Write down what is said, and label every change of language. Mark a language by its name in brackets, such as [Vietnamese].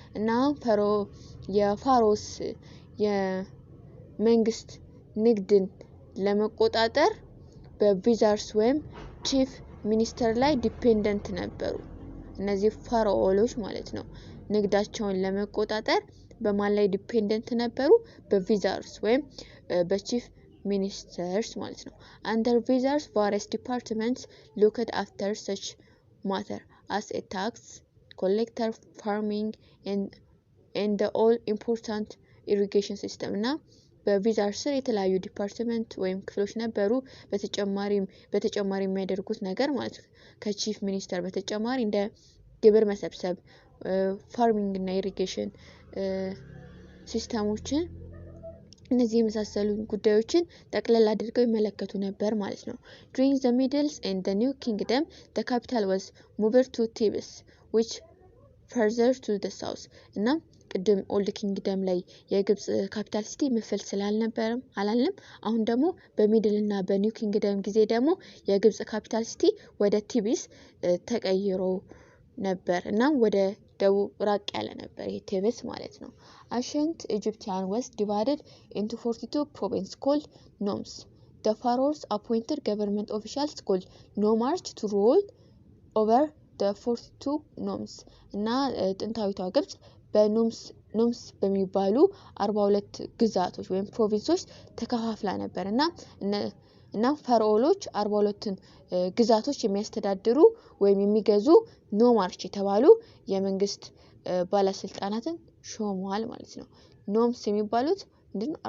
[Amharic] እና የፋሮስ የመንግስት ንግድን ለመቆጣጠር በቪዚርስ ወይም ቺፍ ሚኒስተር ላይ ዲፔንደንት ነበሩ። እነዚህ ፋራኦሎች ማለት ነው። ንግዳቸውን ለመቆጣጠር በማን ላይ ዲፔንደንት ነበሩ? [English] በቪዚርስ ወይም በቺፍ ሚኒስተርስ ማለት ነው። Under viziers, various departments looked after such matter as a tax collector, farming, and the all important irrigation system. [Amharic] እና በቪዚርስ ስር የተለያዩ ዲፓርትመንት ወይም ክፍሎች ነበሩ። በተጨማሪ የሚያደርጉት ነገር ማለት ነው ከቺፍ ሚኒስተር በተጨማሪ እንደ ግብር መሰብሰብ፣ ፋርሚንግ እና ኢሪጌሽን ሲስተሞችን እነዚህ የመሳሰሉ ጉዳዮችን ጠቅለል አድርገው ይመለከቱ ነበር ማለት ነው። During the Middle and the New Kingdom, the capital was moved to Thebes, which further to the south. እና ቅድም ኦልድ ኪንግደም ላይ የግብጽ ካፒታል ሲቲ ምፍል ስላልነበረም አላለም። አሁን ደግሞ በሚድል እና በኒው ኪንግደም ጊዜ ደግሞ የግብጽ ካፒታል ሲቲ ወደ ቲቢስ ተቀይሮ ነበር እና ወደ ደቡብ ራቅ ያለ ነበር ይሄ ቲቢስ ማለት ነው። Ancient Egyptian was divided into 42 provinces called nomes. [English] The pharaohs appointed government officials called nomarchs to rule over the 42 nomes. [Amharic] እና ጥንታዊቷ ግብጽ በኖምስ በሚባሉ 42 ግዛቶች ወይም ፕሮቪንሶች ተከፋፍላ ነበርና እና ፈርዖኖች 42ን ግዛቶች የሚያስተዳድሩ ወይም የሚገዙ ኖማርች የተባሉ የመንግስት ባለስልጣናትን ሾመዋል ማለት ነው። ኖምስ የሚባሉት ምንድነው?